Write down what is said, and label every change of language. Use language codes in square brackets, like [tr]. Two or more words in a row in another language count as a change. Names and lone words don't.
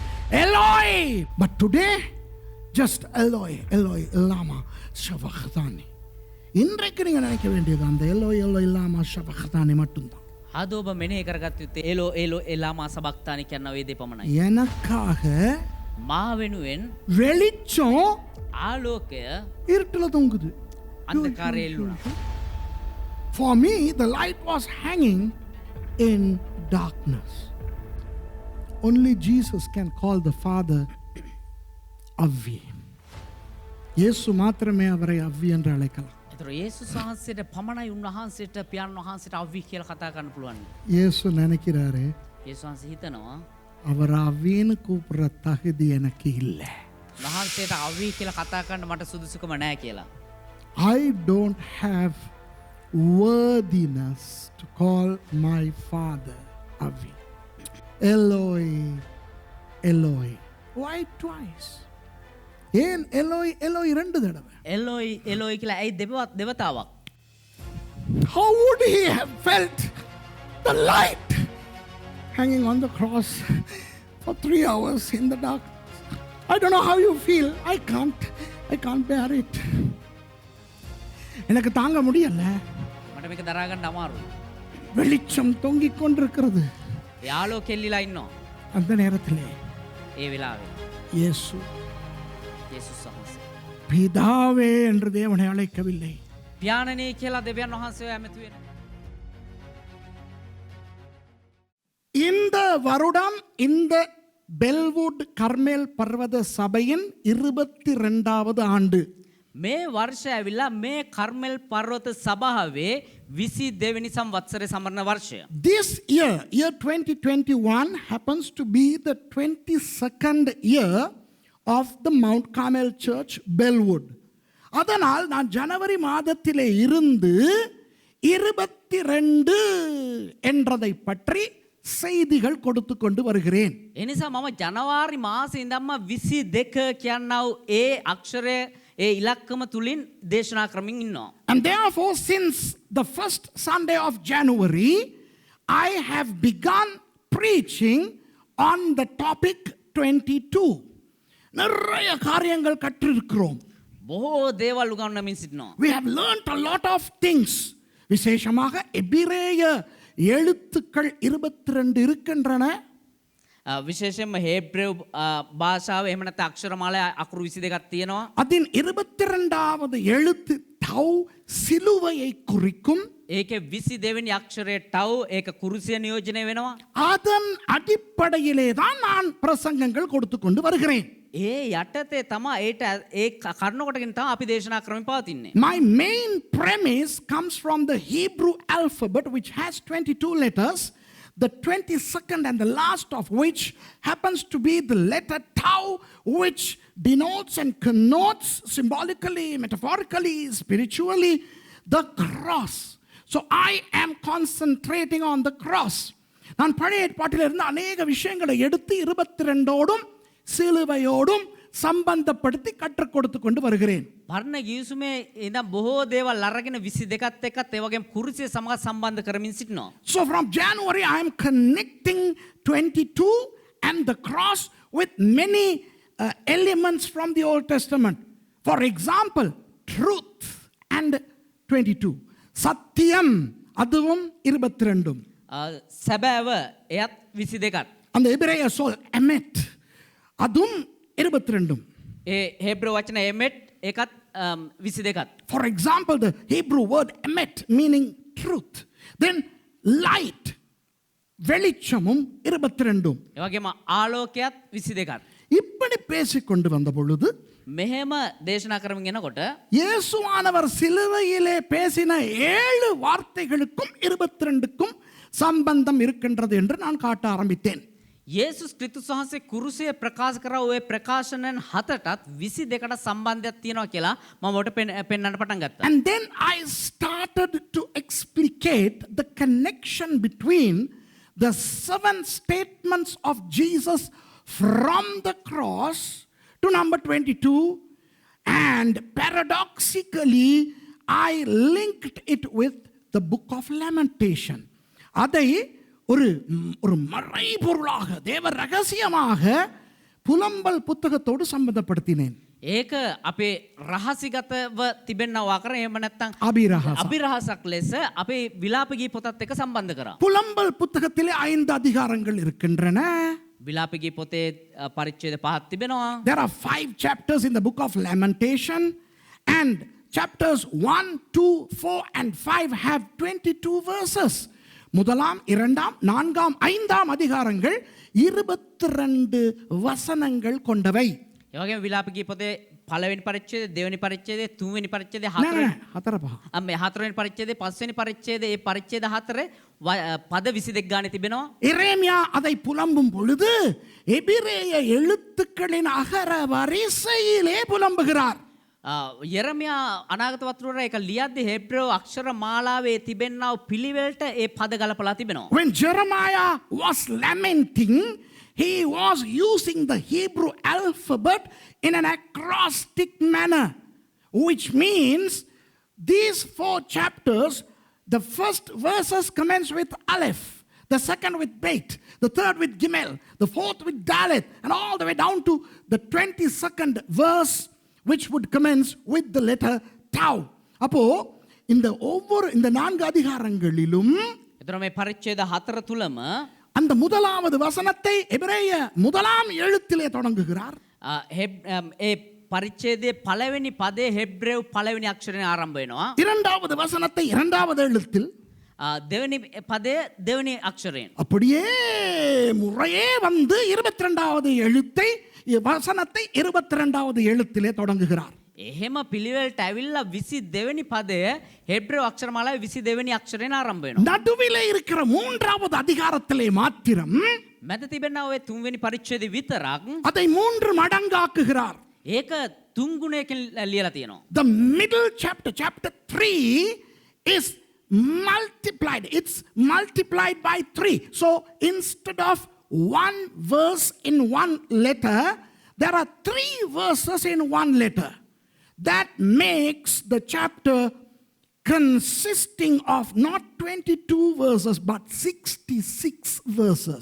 [en] Eloi. But today, just [arc] אלהי אלהי למה שבקתני. [ta] இன்றைக்கு நீங்க நினைக்க வேண்டியது அந்த [arc] אלהי אלהי למה שבקתני [ta] மட்டும்தான். [si] අද ඔබ මෙනෙහි කරගත් යුත්තේ [arc] אלהי אלהי למה שבקתני [si] කියන මේ දෙ පමණයි. [ta] எனக்காக [si] මා වෙනුවෙන් [ta] வெளிச்சம் [si] ආලෝකය [ta] இருட்டுல தொங்குது. [si] අන්ධකාරයේ එල්ලුණා. [en] For me, the light was hanging in darkness. Only Jesus can call the Father Avvi. [ta] இயேசு மாத்திரமே அவரை அவ்வி என்று அழைக்கலாம். [si] ඒතර යේසුස් වහන්සේට පමණයි උන්වහන්සේට පියාණන් වහන්සේට අවි කියලා කතා කරන්න පුළුවන්. [ta] இயேசு நினைக்கிறாரு [si] යේසුස් වහන්සේ හිතනවා [ta] அவர் அவ்வின்னு கூப்பிடுற தகுதி எனக்கு இல்லை. [si] වහන්සේට අවි කියලා කතා කරන්න මට සුදුසුකම නැහැ කියලා. [en] I don't have worthiness to call my Father Avvi. [arc] אלהי אלהי. [en] Why twice? [ta] ஏன் [arc] אלהי אלהי [ta] ரெண்டு தடவை? [arc] אלהי אלהי [si] කියලා ඇයි දෙවතාවක්? [en] How would he have felt the light hanging on the cross for 3 hours in the dark? I don't know how you feel. I can't bear it. [ta] எனக்கு தாங்க முடியல. [si] මට මේක දරා ගන්න අමාරුයි. [ta] வெளிச்சம் தொங்கிக் கொண்டிருக்கிறது. [si] යාලෝ කෙල්ලිලා ඉන්නවා. [ta] அந்த நேரத்திலே [si] ඒ වෙලාවේ [ta] இயேசு [si] යේසුස් වහන්සේ [ta] பிதாவே என்று தேவனை அழைக்கவில்லை. [si] පියාණනේ කියලා දෙවියන් වහන්සේ ඇමතු වෙන. [ta] இந்த வருடம் இந்த பெல்வுட் கர்மேல் பர்வத சபையின் 22வது ஆண்டு. [si] මේ වර්ෂය ඇවිල්ලා මේ කර්මෙල් පර්වත සභාවේ 22 වෙනි සංවත්සරේ සමරන වර්ෂය. [en] This year 2021 happens to be the 22nd year of the Mount Carmel Church Bellwood. [ta] அதனால் நான் ஜனவரி மாதத்திலே இருந்து 22 என்றதை பற்றி செய்திகள் கொடுத்து கொண்டு வருகிறேன். [si] එනිසා මම ජනවාරි මාසේ ඉඳන්ම 22 කියනව ඒ අක්ෂරය ඒ ඉලක්කම තුලින් දේශනා කරමින් ඉන්නවා. [en] And therefore, since the first Sunday of January, I have begun preaching on the topic 22. [ta] நிறைய காரியங்கள் கற்றிருக்கிறோம். [si] බොහෝ දේවල් උගන්වමින් සිටිනවා. [en] We have learned a lot of things. [ta] விசேஷமாக எபிரேய எழுத்துக்கள் 22 இருக்கின்றன. [si] විශේෂයෙන්ම හේබ්‍රේව භාෂාව එහෙම නැත්නම් අක්ෂරමාලා අකුරු 22ක් තියෙනවා. [ta] அதின் 22வது எழுத்து தவ் சிலுவையை குறிக்கும். [si] ඒකේ 22 වෙනි අක්ෂරය ටව් ඒක කුරුසිය නියෝජනය වෙනවා. [ta] அதன் அடிப்படையிலே தான் நான் பிரசங்கங்கள் கொடுத்து கொண்டு வருகிறேன். [si] ඒ යටතේ තමයි ඒට ඒ කරුණ කොටගෙන තමයි අපි දේශනා කරමින් පවතින්නේ. [en] My main premise comes from the Hebrew alphabet, which has 22 letters, the 22nd and the last of which happens to be the letter tau, which denotes and connotes symbolically, metaphorically, spiritually, the cross. So I am concentrating on the cross. [ta] நான் பழைய ஏற்பாட்டில் இருந்து அநேக விஷயங்களை எடுத்து 22ஓடும் சிலுவையோடும் சம்பந்தப்படுத்தி கற்றுக் கொடுத்து கொண்டு வருகிறேன். [si] පරණ ගිවිසුමේ ඉඳන් බොහෝ දේවල් අරගෙන 22ත් එක්කත් ඒ වගේම කුරුසිය සමග සම්බන්ධ කරමින් සිටිනවා. [en] So from January I am connecting 22 and the cross with many elements from the Old Testament. For example, truth and 22. [ta] சத்தியம் அதுவும் 22. [si] සැබෑව එයත් 22ක්. [ta] அந்த எபிரேய சொல் எமெட் அதுவும் 22. [si] ඒ හේබ්‍රේව වචන එමෙට් ඒකත් 22ක්. [en] For example, the Hebrew word emet meaning truth. Then light வெளிச்சமும் 22. [si] ඒ වගේම ආලෝකයත් 22ක්. [ta] இப்படி பேசிக்கொண்டு வந்த பொழுது [si] මෙහෙම දේශනා කරමින් යනකොට [ta] இயேசுவானவர் சிலுவையிலே பேசின 7 வார்த்தைகளுக்கும் 22க்கும் சம்பந்தம் இருக்கின்றது என்று நான் காட்ட ஆரம்பித்தேன். [si] යේසුස් ක්‍රිස්තුස් වහන්සේ කුරුසිය ප්‍රකාශ කරා ඔය ප්‍රකාශනයන් 7ටත් 22කට සම්බන්ධයක් තියෙනවා කියලා මම ඔබට පෙන්වන්න පටන් ගත්තා. [en] And then I started to explicate the connection between the 7 statements of Jesus from the cross to number 22, and paradoxically I linked it with the book of Lamentation. [ta] அதை ஒரு மறைபொருளாக தேவ ரகசியமாக புலம்பல் புத்தகத்தோடு சம்பந்தப்படுத்தினேன். [si] ඒක අපේ රහසිගතව තිබෙනවා කර එහෙම නැත්නම් [ta] அபிரஹாசம். [si] අභිරහසක් ලෙස අපේ විලාප ගී පොතත් එක්ක සම්බන්ධ කරා. [ta] புலம்பல் புத்தகத்திலே 5 அதிகாரங்கள் இருக்கின்றன. [si] විලාප ගී පොතේ පරිච්ඡේද 5ක් තිබෙනවා. [en] There are 5 chapters in the book of Lamentation, and chapters 1, 2, 4 and 5 have 22 verses. [ta] முதலாம், இரண்டாம், நான்காம், ஐந்தாம் அதிகாரங்கள் 22 வசனங்கள் கொண்டவை. [si] ඒ වගේම විලාප ගී පොතේ පළවෙනි පරිච්ඡේදය, දෙවෙනි පරිච්ඡේදය, තුන්වෙනි පරිච්ඡේදය, නෑ, හතරවෙනි නෑ, හතර පහ. මේ හතරවෙනි පරිච්ඡේදය, පස්වෙනි පරිච්ඡේදය, ඒ පරිච්ඡේද හතරේ පද 22 ගානේ තිබෙනවා. [ta] எரேமியா அதை புலம்பும் பொழுது எபிரேய எழுத்துக்களின் அகர வரிசையிலே புலம்புகிறார். [si] යෙරමියා අනාගත වතුරට ඒක ලියද්දී හෙබ්‍රේව අක්ෂර මාලාවේ තිබෙනා වූ පිළිවෙලට ඒ පද ගලපලා තිබෙනවා. [en] When Jeremiah was lamenting, he was using the Hebrew alphabet in an acrostic manner, which means these 4 chapters, the first verses commence with Aleph, the second with Beit, the third with Gimel, the fourth with Dalet, and all the way down to the 22nd verse, which would commence with the letter Tau. [ta] அப்போ இந்த 4 அதிகாரங்களிலும் [si] එතකොට මේ පරිච්ඡේද හතර තුලම [ta] அந்த முதலாவது வசனத்தை எபிரேய முதலாம் எழுத்திலே தொடங்குகிறார். [si] ඒ පරිච්ඡේදයේ පළවෙනි පදේ හෙබ්‍රේව පළවෙනි අක්ෂරයෙන් ආරම්භ වෙනවා. [ta] இரண்டாவது வசனத்தை இரண்டாவது எழுத்தில், [si] දෙවෙනි පදය දෙවෙනි අක්ෂරයෙන්. [ta] அப்படியே முறையே வந்து 22வது எழுத்தை வசனத்தை 22வது எழுத்திலே தொடங்குகிறார். [si] එහෙම පිළිවෙලට ඇවිල්ලා 22 වෙනි පදය හෙබ්‍රේව අක්ෂර මාලාවේ 22 වෙනි අක්ෂරයෙන් ආරම්භ වෙනවා. [ta] நடுவிலே இருக்கிற 3வது அதிகாரத்திலே மாத்திரம் [si] මැද තිබෙනා ඔය 3 වෙනි පරිච්ඡේදය විතරක් [ta] அதை 3 மடங்காக்குகிறார். [si] ඒක 3 ගුණයකින් ලියලා තියෙනවා. [en] The middle chapter, chapter 3 is multiplied. It's multiplied by 3. So instead of 1 verse in 1 letter, there are 3 verses in 1 letter. That makes the chapter consisting of not 22 verses but 66 verses.